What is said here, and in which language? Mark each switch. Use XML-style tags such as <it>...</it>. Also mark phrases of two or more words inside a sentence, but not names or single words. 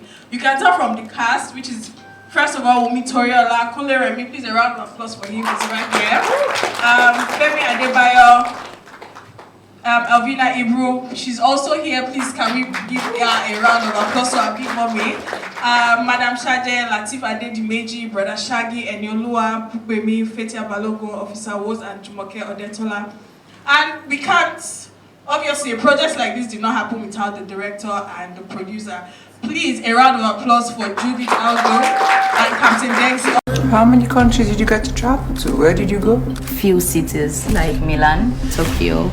<en>You can tell from the cast, which is, first of all, Wumi Toriola, Kunle Remi, please a round of applause for him, he's right here. Femi Adebayo, Elvina Ibro, she's also here. Please, can we give her a round of applause to our big mommy? Madam Shaggi, Lateef, Adedimeji, Broda Shaggi, Eniolua, Pupemi, Fathia Balogun, Officer Woz, and Jumoke Odetola. And we can't Obviously, projects like this did not happen without the director and the producer. Please, a round of applause for Judith Aldo and Captain Dengsi. How many countries did you get to travel to? Where did you go? Few cities like Milan, Tokyo.</en>